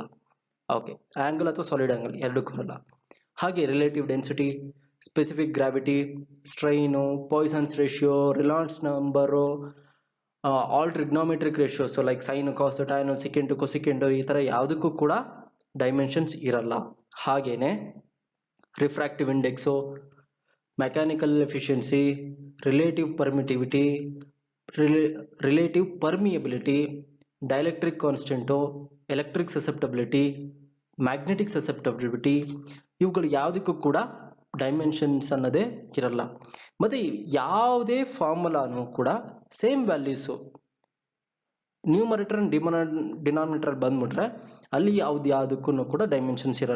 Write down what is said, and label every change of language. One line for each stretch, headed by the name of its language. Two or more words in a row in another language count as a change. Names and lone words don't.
Kannada: ಓಕೆ, ಆಂಗಲ್ ಅಥವಾ
English: solid angle
Kannada: ಎರಡಕ್ಕೂ ಇರಲ್ಲ. ಹಾಗೆ
English: relative density, specific gravity,
Kannada: ಸ್ಟ್ರೈನು,
English: Poisson's ratio, Reynolds number, all trigonometric ratios like sine, cos, tan, secant, cosecant,
Kannada: ಈ ತರ ಯಾವುದಕ್ಕೂ ಕೂಡ ಡೈಮೆನ್ಷನ್ಸ್ ಇರಲ್ಲ.
English: ಹಾಗೇನೆ refractive index, mechanical efficiency, relative permittivity, relative permeability, dielectric constant, electric susceptibility, magnetic susceptibility,
Kannada: ಇವುಗಳು ಯಾವುದಕ್ಕೂ ಕೂಡ ಡೈಮೆನ್ಷನ್ಸ್ ಅನ್ನೋದೇ ಇರಲ್ಲ. ಮತ್ತೆ ಯಾವುದೇ ಫಾರ್ಮುಲಾನು ಕೂಡ
English: same values numerator denominator
Kannada: ಬಂದ್ಬಿಟ್ರೆ ಅಲ್ಲಿ ಯಾವುದಕ್ಕೂ ಕೂಡ ಡೈಮೆನ್ಷನ್ಸ್ ಇರಲ್ಲ.